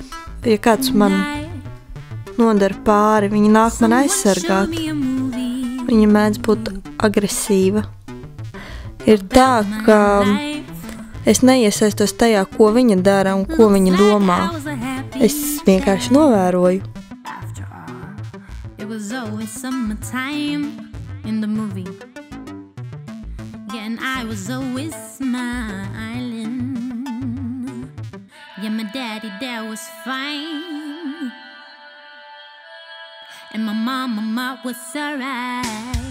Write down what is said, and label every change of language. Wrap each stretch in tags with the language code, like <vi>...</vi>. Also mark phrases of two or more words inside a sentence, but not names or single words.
<lv>Ja kāds man nodara pāri, viņa nāk man aizsargāt. Viņa mēdz būt agresīva. Ir tā, ka es neiesaistos tajā, ko viņa dara un ko viņa domā. Es vienkārši novēroju.</lv> <en>It was always summertime in the movie. Yeah, and I was always smiling. Yeah, my daddy there was fine. And my mama was alright.</en>